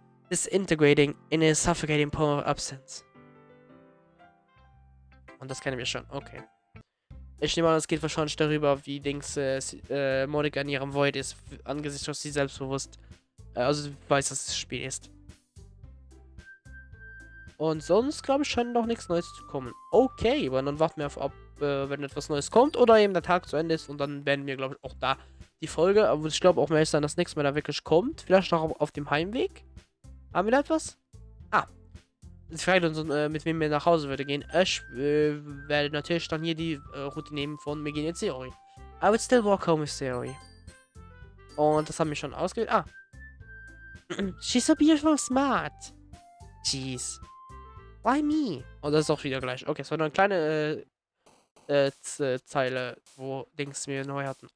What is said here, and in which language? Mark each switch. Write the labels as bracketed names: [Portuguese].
[English] Disintegrating in a suffocating poem of absence. [German] Und das kennen wir schon, okay. Ich nehme an, es geht wahrscheinlich darüber, wie Monika in ihrem Void ist, angesichts dass sie selbstbewusst, also weiß, dass das Spiel ist. Und sonst, glaube ich, scheint noch nichts Neues zu kommen. Okay, aber dann warten wir ab, wenn etwas Neues kommt oder eben der Tag zu Ende ist und dann werden wir, glaube ich, auch da die Folge, aber ich glaube auch mehr dann, dass nichts mehr da wirklich kommt. Vielleicht noch auf dem Heimweg. Haben wir da etwas? Sie fragt uns, mit wem wir nach Hause würde gehen. Ich werde natürlich dann hier die Route nehmen von wir gehen jetzt Theorie. [English] I would still walk home with Theorie. [German] Und das haben wir schon ausgewählt. [English] She's so beautiful smart. Jeez. Why me? [German] Und das ist auch wieder gleich. Okay, so eine kleine Zeile, wo Dings wir neu hatten.